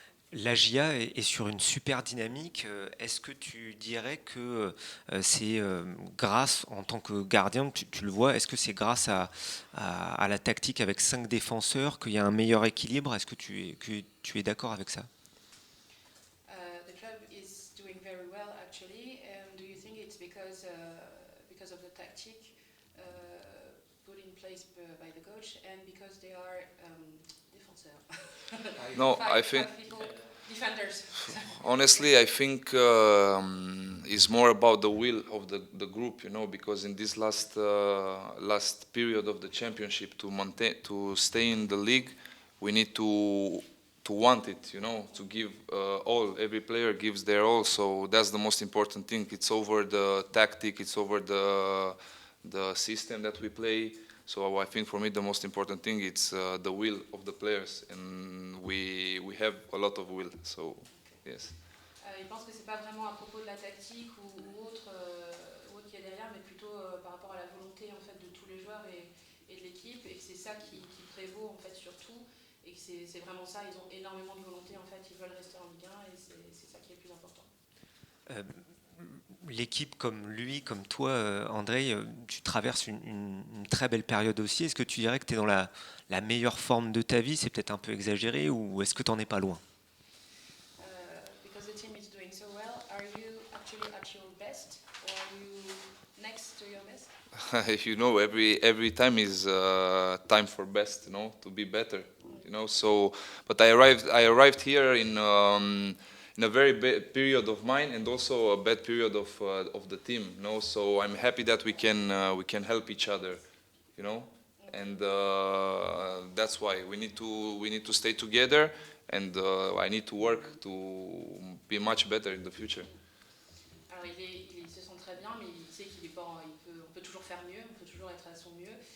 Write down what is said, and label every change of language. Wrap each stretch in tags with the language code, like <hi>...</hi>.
<fr>L'AGIA est sur une super dynamique. Est-ce que tu dirais que c'est grâce, en tant que gardien, tu le vois, est-ce que c'est grâce à la tactique avec 5 défenseurs qu'il y a un meilleur équilibre? Est-ce que tu es d'accord avec ça?</fr> <en>The club is doing very well actually, and do you think it's because of the tactic put in place by the coach and because they are défenseurs? No, I think. Defenders. Honestly, I think it's more about the will of the group, you know, because in this last period of the championship to stay in the league, we need to want it, you know, to give all. Every player gives their all, so that's the most important thing. It's over the tactic, it's over the system that we play. So I think for me the most important thing is the will of the players, and we have a lot of will. So yes.</en> <fr>Il pense que c'est pas vraiment à propos de la tactique ou autre qui est derrière, mais plutôt par rapport à la volonté en fait de tous les joueurs et de l'équipe, et que c'est ça qui prévaut en fait surtout, et que c'est vraiment ça. Ils ont énormément de volonté en fait, ils veulent rester en Ligue 1, et c'est ça qui est le plus important. L'équipe comme lui, comme toi, André, tu traverses une très belle période aussi. Est-ce que tu dirais que tu es dans la meilleure forme de ta vie? C'est peut-être un peu exagéré, ou est-ce que tu n'en es pas loin?</fr> <en>Because the team is doing so well, are you actually at your best, or are you next to your best? You know, every time is time for best, you know, to be better, you know. So, but I arrived here in a very bad period of mine, and also a bad period of the team, you know. So I'm happy that we can help each other, you know, and that's why we need to stay together, and I need to work to be much better in the future.</en> <fr>Alors il se sent très bien, mais il sait qu'il est pas, on peut toujours faire mieux, on peut toujours être à son mieux.</fr>